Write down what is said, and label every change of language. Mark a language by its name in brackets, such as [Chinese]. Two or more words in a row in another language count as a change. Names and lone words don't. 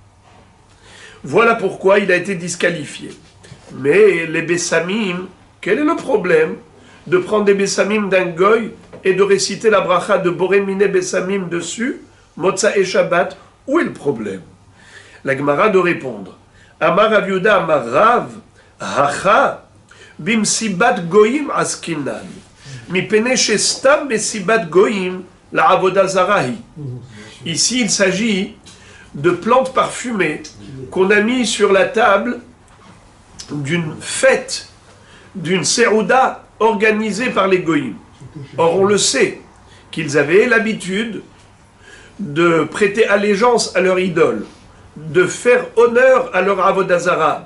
[French] Voilà pourquoi il a été disqualifié. Mais les Bessamim, quel est le problème de prendre des Bessamim d'un goy et de réciter la bracha de [Hebrew] בורא מיני בשמים [French] dessus, [Hebrew] מוצאי שבת? [French] Où est le problème? La Gemara de répondre. [Aramaic] אמר רב יהודה אמר רב, הכא, במסיבת גויים עסקינן, מפני שסתם במסיבת גויים לעבודה זרה היא. [French] Ici, il s'agit de plantes parfumées qu'on a mis sur la table d'une fête, d'une serouda organisée par les goïms. Or, on le sait, qu'ils avaient l'habitude de prêter allégeance à leur idole, de faire honneur à leur avodazara.